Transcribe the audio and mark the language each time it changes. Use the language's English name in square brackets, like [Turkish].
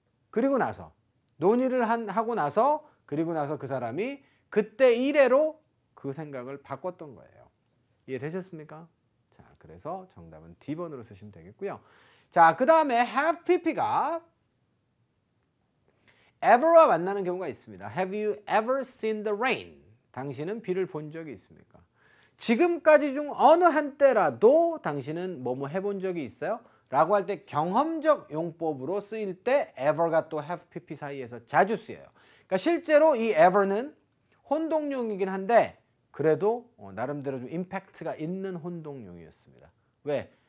[Korean] 그리고 나서 논의를 하고 나서 그리고 나서 그 사람이 그때 이래로 그 생각을 바꿨던 거예요. 이해되셨습니까? 자, 그래서 정답은 D번으로 쓰시면 되겠고요. 자, 그 다음에 have pp가 ever와 만나는 경우가 있습니다. [English] Have you ever seen the rain? [Korean] 당신은 비를 본 적이 있습니까? 지금까지 중 어느 한때라도 당신은 뭐뭐 해본 적이 있어요? 라고 할 때 경험적 용법으로 쓰일 때 ever가 또 have pp 사이에서 자주 쓰여요. 그러니까 실제로 이 ever는 혼동용이긴 한데 그래도 나름대로 좀 임팩트가 있는 혼동용이었습니다. 왜?